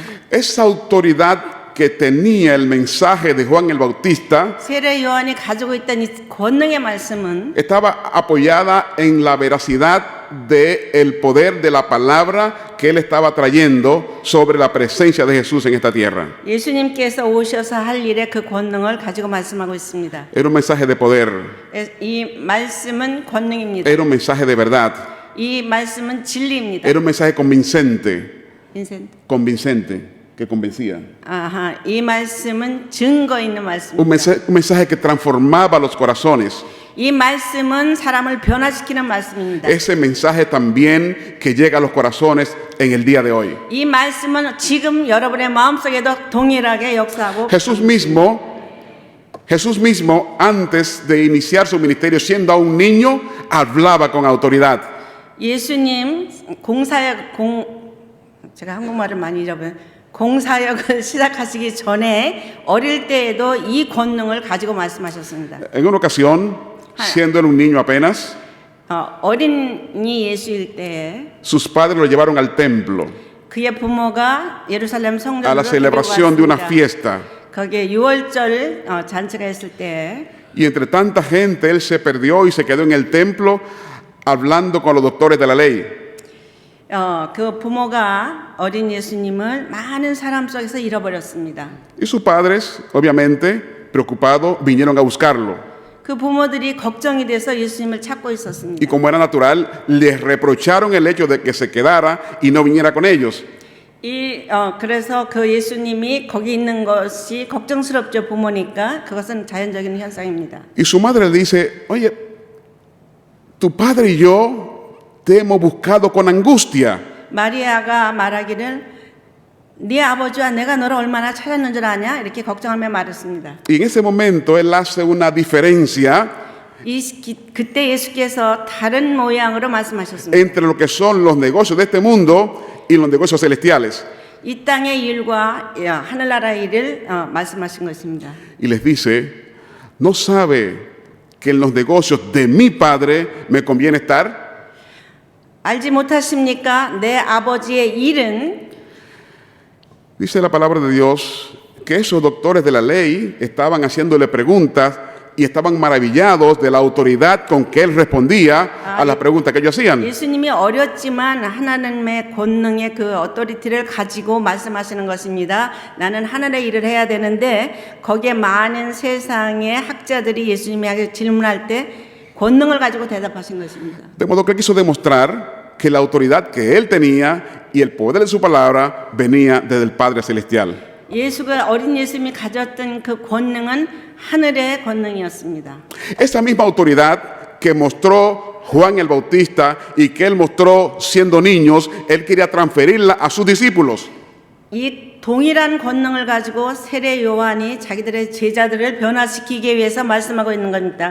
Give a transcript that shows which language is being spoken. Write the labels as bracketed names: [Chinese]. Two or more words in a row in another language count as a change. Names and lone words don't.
[Spanish] Esa autoridad que tenía el mensaje de Juan el Bautista [Korean] 세례 요한이 가지고 있던 이 권능의 말씀은 [Spanish] estaba apoyada en la veracidad del poder de la palabra que él estaba trayendo sobre la presencia de Jesús en esta tierra. [Korean] 예수님께서 오셔서 할 일의 그 권능을 가지고 말씀하고 있습니다. [Spanish] Era un mensaje de poder, [Korean] 이 말씀은 권능입니다. [Spanish] era un mensaje de verdad, [Korean] 이 말씀은 진리입니다. [Spanish] era un mensaje convincente, [Korean] 빈센트. [Spanish] que convencía. [Korean] 아하, 이 말씀은 증거 있는 말씀입니다. [Spanish] Un mensaje que transformaba los corazones. [Korean] 이 말씀은 사람을 변화시키는 말씀입니다. [Spanish] Ese mensaje también que llega a los corazones en el día de hoy. [Korean] 이 말씀은 지금 여러분의 마음속에도 동일하게 역사하고 [Spanish] Jesús mismo, antes de iniciar su ministerio, siendo aún niño, hablaba con autoridad. [Korean] 예수님 제가 한국말을 많이 잃어버려요. 공사역을 시작하시기 전에 어릴 때에도 이 권능을 가지고 말씀하셨습니다. [Spanish] En una ocasión, siendo él un niño apenas, [Korean] 어린이 예수일 때에 [Spanish] sus padres lo llevaron al templo [Korean] 그의 부모가 예루살렘 [Spanish] a [Korean] 성전으로 [Spanish] la [Korean] 데리고 [Spanish] celebración de una [Korean] 왔습니다. [Spanish] fiesta. [Korean] 거기에 유월절 잔치가 있을 때 [Spanish] Y entre tanta gente, él se perdió y se quedó en el templo hablando con los doctores de la ley. [Korean] 그 부모가 어린 예수님을 많은 사람 속에서 잃어버렸습니다. [Spanish] Y sus padres, obviamente, preocupados, vinieron a buscarlo. [Korean] 그 부모들이 걱정이 돼서 예수님을 찾고 [Spanish] Y [Korean] 있었습니다. [Spanish] como era natural, les reprocharon el hecho de que se quedara y no viniera con ellos. [Korean] 그래서 그 예수님이 거기 있는 것이 걱정스럽죠, 부모니까. 그것은 자연적인 현상입니다. [Spanish] Y su madre le dice, oye, tu padre y yo te hemos buscado con angustia. [Korean] 마리아가 말하기를 네 아버지와 내가 너를 얼마나 찾았는 줄 아냐? 이렇게 걱정하며 말했습니다. [Spanish] Y en ese momento él hace una diferencia [Korean] 그때 예수께서 다른 모양으로 말씀하셨습니다. [Spanish] entre lo que son los negocios de este mundo y los negocios celestiales. [Korean] 이 땅의 일과 하늘나라의 일을 말씀하신 것입니다. [Spanish] Y les dice, ¿no sabe que en los negocios de mi padre me conviene estar? [Korean] 알지 못하십니까? 내 아버지의 일은 [Spanish] Dice la palabra de Dios que esos doctores de la ley estaban haciéndole preguntas y estaban maravillados de la autoridad con que él respondía a las preguntas que ellos hacían. [Korean] 예수님이 어렸지만 하나님의 권능의 그 어토리티를 가지고 말씀하시는 것입니다. 나는 하늘의 일을 해야 되는데 거기에 많은 세상의 학자들이 예수님에게 질문할 때 권능을 가지고 대답하신 것입니다. [Spanish] De modo que él quiso demostrar que la autoridad que él tenía y el poder de su palabra venía desde el Padre Celestial. [Korean] 예수가 어린 예수님이 가졌던 그 권능은 하늘의 권능이었습니다. [Spanish] Esa misma autoridad que mostró Juan el Bautista y que él mostró siendo niños, él quería transferirla a sus discípulos. [Korean] 이 동일한 권능을 가지고 세례 요한이 자기들의 제자들을 변화시키기 위해서 말씀하고 있는 겁니다.